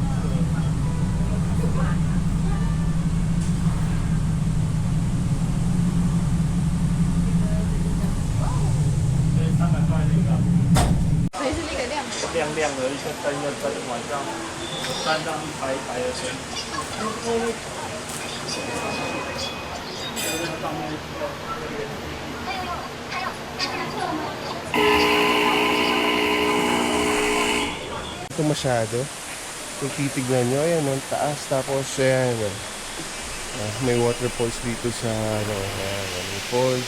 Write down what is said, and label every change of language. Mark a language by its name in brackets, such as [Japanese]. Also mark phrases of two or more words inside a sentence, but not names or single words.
[Chinese] 所以300块那个。所以是那个亮的。亮亮的一个灯，晚上山上一排一排的灯。上面。 [Filipino] Ito masyado. Kung titignan nyo, ayan ang taas. Tapos, ayan. May waterfalls dito sa, ayan, may falls.